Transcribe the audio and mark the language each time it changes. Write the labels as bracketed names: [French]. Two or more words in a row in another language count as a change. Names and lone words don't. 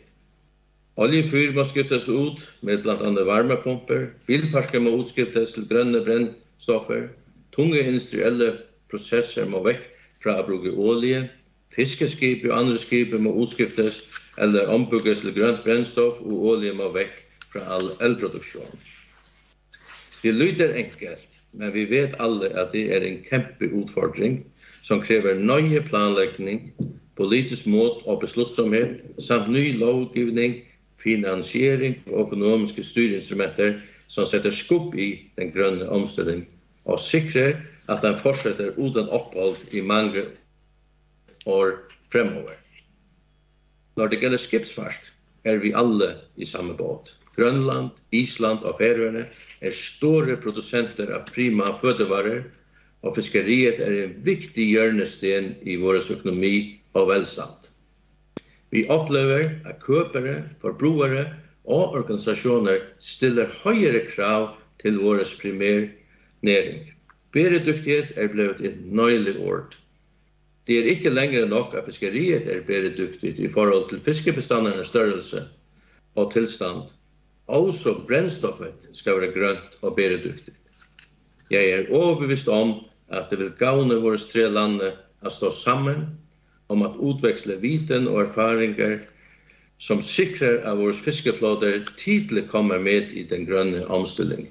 [Norwegian] Oljefyr må skiftes ut med blant annet varmepumper, bilparker må utskiftes til grønne brennstoffer, tunge industrielle prosesser må vekk fra å bruke olje, fiskeskip og andre skip må utskiftes eller ombygges til grønt brennstoff, og olje må vekk fra all elproduktion. [Danish] Det lyder enkelt, men vi vet alle at det er en kæmpe udfordring som kræver nøje planlægning, politisk mod og beslutsomhed, samt ny lovgivning, finansiering og økonomiske styrinstrumenter som setter skubb i den grønne omstilling og sikrer at den fortsetter uden opphold i mange år fremover. Når det gælder skipsfart, er vi alle i samme båt. Grønland, Island og Færøerne er store producenter av prima fødevarer, og fiskeriet er en viktig hjørnesten i vår økonomi og velstand. [Norwegian] Vi opplever at køpere, forbrukere og organisasjoner stiller høyere krav til vår primærnæring. [Danish] Bæredygtighet er blevet et nøyelig ord. Det er ikke længere nok at fiskeriet er bæredygtigt i forhold til fiskebestandernes størrelse og tilstand. Også brændstoffet skal være grønt og bæredygtigt. Jeg er overbevist om at det vil gavne vores tre lande at stå sammen om at udveksle viden og erfaringer som sikrer at vores fiskeflåter tidligt kommer med i den grønne omstilling.